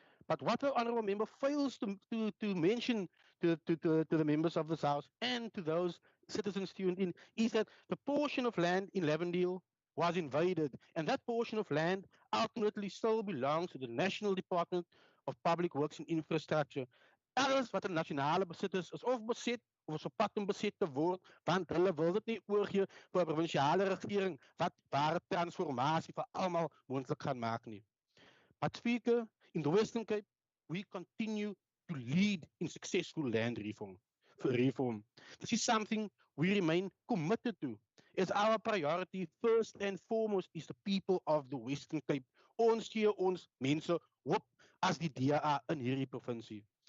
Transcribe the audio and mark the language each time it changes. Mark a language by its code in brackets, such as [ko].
[en] But what the Honourable Member fails to mention to the members of this House and to those citizens tuned in is that the portion of land in Lavendale was invaded, and that portion of land ultimately still belongs to the National Department of Public Works and Infrastructure. [af] Alles wat 'n nasionale besit is of beset of is op pad om beset te word, want hulle wil dit nie oorgee vir 'n provinsiale regering wat ware transformasie vir almal moontlik gaan maak nie. [en] But Speaker, in the Western Cape, we continue to lead in successful land reform. This is something we remain committed to, as our priority first and foremost is the people of the Western Cape. [af] Ons gee ons mense hoop as die DA in hierdie provinsie.